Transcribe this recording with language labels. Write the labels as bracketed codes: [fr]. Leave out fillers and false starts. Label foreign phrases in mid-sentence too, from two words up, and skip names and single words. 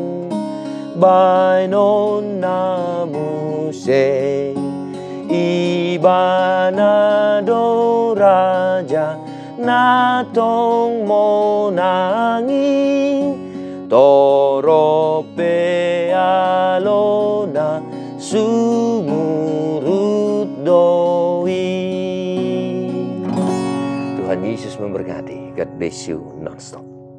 [bbc] bainon namu se ibanado raja natong monangi torope alona sumurut doi. [id] Tuhan Yesus memberkati. [en] God bless you non-stop.